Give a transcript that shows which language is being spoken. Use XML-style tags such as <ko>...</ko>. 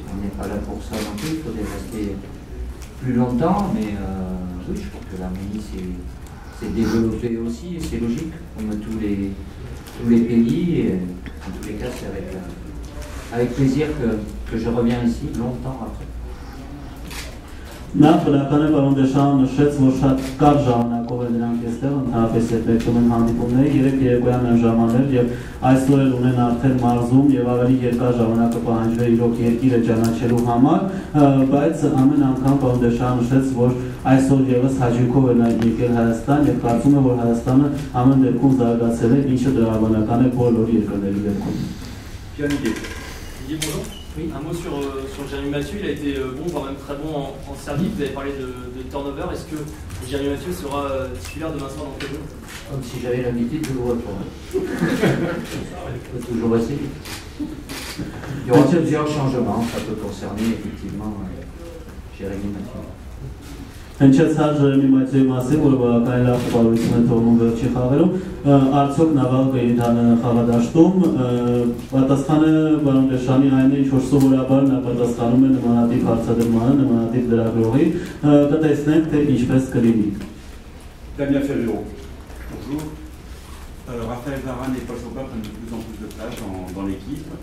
<fr>On n'est pas là pour ça non plus, il faudrait rester plus longtemps, mais oui, je crois que l'Arménie s'est développée aussi, et c'est logique, comme tous les pays, et en tous les cas, c'est avec plaisir que je reviens ici, longtemps après.</fr> <hy>Նախ բնականը պարոն Դեշամը նշեց, որ շատ կարճ ժամանակով է նրանք այստեղ, ընդհանրապես հետմեկում են հանդիպումները, 3 երեկոյան են ժամանել եւ այսօր էլ ունեն արդեն մարզում եւ ավելի երկար ժամանակը պահանջվել իրոք երկիրը ճանաչելու համար, բայց ամեն անգամ պարոն Դեշամը նշեց, որ այսօր եւս հաջողով է նա եկել Հայաստան եւ կարծում է, որ Հայաստանը ամեն դեպքում զարգացել է, ինչը դրամաբանական է բոլոր երկրների դեպքում։</hy> <fr>Didier, bonjour. Oui. Un mot sur Jérémy Mathieu, il a été bon, voire même très bon en Serbie. Vous avez parlé de turnover. Est-ce que Jérémy Mathieu sera titulaire demain soir dans le jeu? Comme si j'avais l'habitude de vous répondre. Il faut toujours essayer. Il y aura plusieurs changements, ça peut concerner effectivement Jérémy Mathieu.</fr> <hy>Հնչեցար Ժերեմի Մայթյոյի մասին, որը բավականին լավ տպավորություն է թողնում վերջի խաղերում, արդյոք նավակը իրանը խաղադաշտում, պատասխանը պարոն Դեշամի այն է, ինչ որ սովորաբար նա պատասխանում է նմանատիպ հարցադրմանը, նմանատիպ լրագրողի, կտեսնենք, թե ինչպես կլինի։</hy> <fr>Damien Ferrero, bonjour. Raphaël Varane et Paul Pogba prennent de plus en plus de place dans l'équipe.</fr>